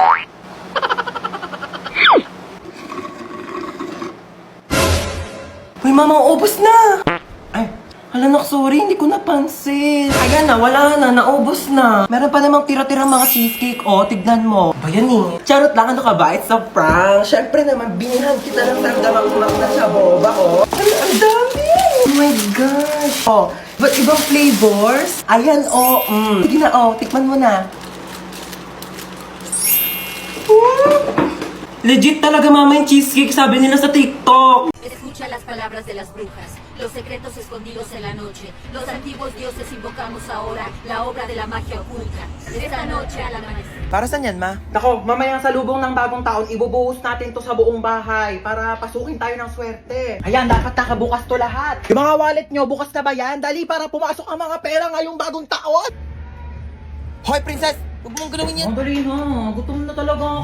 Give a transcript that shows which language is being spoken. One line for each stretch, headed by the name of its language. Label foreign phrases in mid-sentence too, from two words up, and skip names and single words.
Filipino: Uy, mama, ubos na! Ay, hala nak, sorry, hindi ko napansin. Ayan na, wala na, naubos na. Meron pa namang tira-tirang mga cheesecake, tignan mo. Ba yan eh? Charot lang, ano ka ba?
English: It's a prank.
Filipino: Syempre naman, binihan kita ng damdamang umak na sa boba, Ano, ang dami!
English: Oh my gosh! But
Filipino: ibang flavors? Ayan, Sige na, tikman mo na. Legit talaga, mama, yung cheesecake, sabi nila sa TikTok.
Spanish: Escucha las palabras de las brujas, los secretos escondidos en la noche. Los antiguos dioses invocamos ahora la obra de la magia oculta. Esta noche al amanecer.
Filipino: Para saan yan, ma? Nako, mamayang salubong ng bagong taon, ibubuhos natin to sa buong bahay para pasukin tayo ng swerte. Ayan, dapat nakabukas to lahat. Yung mga wallet nyo, bukas na ba yan? Dali para pumasok ang mga pera ngayong bagong taon. Hoy, princess! Huwag mong galawin yan. Dali na. Gutom na talaga ako.